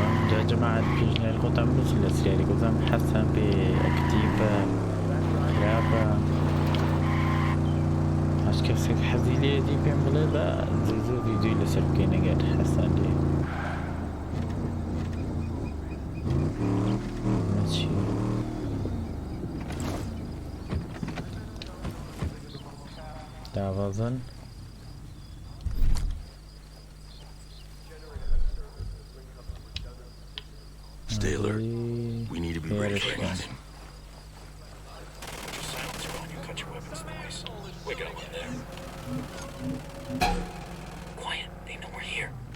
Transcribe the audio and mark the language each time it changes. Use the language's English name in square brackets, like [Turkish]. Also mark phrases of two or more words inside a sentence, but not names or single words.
[Central Kurdish] جا جەماعەت پێشنیاری خۆتان بنووسن لە سریالی گوتم حەسان پێ ئەکتیڤە خراپە هەچ کەسێک حەزی لێدی پێم بڵێ بە زوو ڤیدیۆی لەسەر بکەین ئەگەر حەسان لێ داوازن [English] Stay alert. We need to be ready for anything. Just silence her when you cut your weapons noise. We got one there. Quiet. They know we're here.